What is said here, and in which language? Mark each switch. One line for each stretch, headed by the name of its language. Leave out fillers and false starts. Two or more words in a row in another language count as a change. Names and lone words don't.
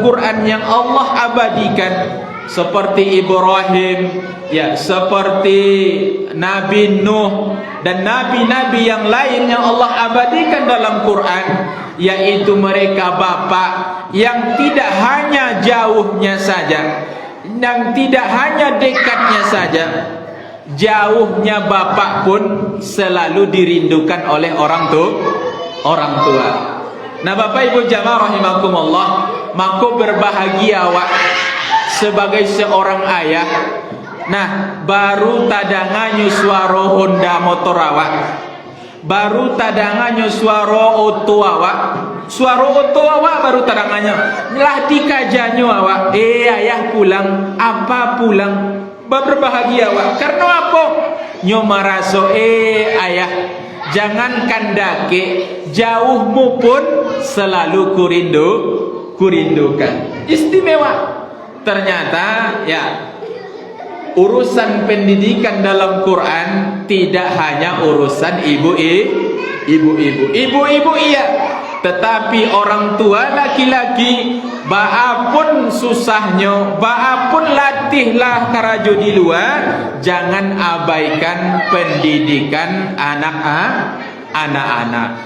Indonesian: Quran yang Allah abadikan, seperti Ibrahim, ya, seperti Nabi Nuh dan nabi-nabi yang lain yang Allah abadikan dalam Quran, yaitu mereka bapak yang tidak hanya jauhnya saja, yang tidak hanya dekatnya saja, jauhnya bapak pun selalu dirindukan oleh orang tua. Nah, Bapak Ibu jamaah rahimakumullah, maka berbahagia awak sebagai seorang ayah.
Minangkabau: Nah, baru tadangannya suara Honda motor awak, baru tadangannya suara oto awak, suara oto awak baru tadangannya lah dikajanyo awak, ayah pulang, apa pulang, berbahagia awak. Karena apa? Nyo maraso ayah, jangankan dake, jauhmu pun selalu kurindukan. Istimewa.
Indonesian: Ternyata ya, urusan pendidikan dalam Quran tidak hanya urusan Ibu-ibu iya, tetapi orang tua laki-laki
Minangkabau: baapun susahnya, baapun latihlah karajo di luar,
Indonesian: jangan abaikan pendidikan anak-anak.